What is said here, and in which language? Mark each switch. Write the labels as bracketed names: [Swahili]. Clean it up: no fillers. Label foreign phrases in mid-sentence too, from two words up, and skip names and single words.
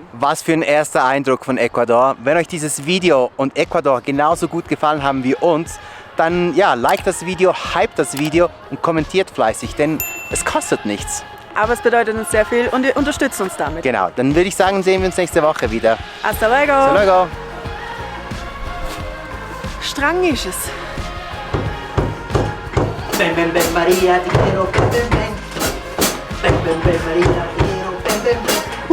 [German] Was für ein erster Eindruck von Ecuador. Wenn euch dieses Video und Ecuador genauso gut gefallen haben wie uns, dann ja, liked das Video, hypt das Video und kommentiert fleißig, denn es kostet nichts. Aber es bedeutet uns sehr viel und ihr unterstützt uns damit. Genau, dann würde ich sagen, sehen wir uns nächste Woche wieder. [Spanish] Hasta luego! Hasta luego! [German] Strang ist es. [Spanish] Ven, ven, ven, María, te quiero, ven, ven, ven. Ven, ven, ven, María, te quiero, ven, ven, ven.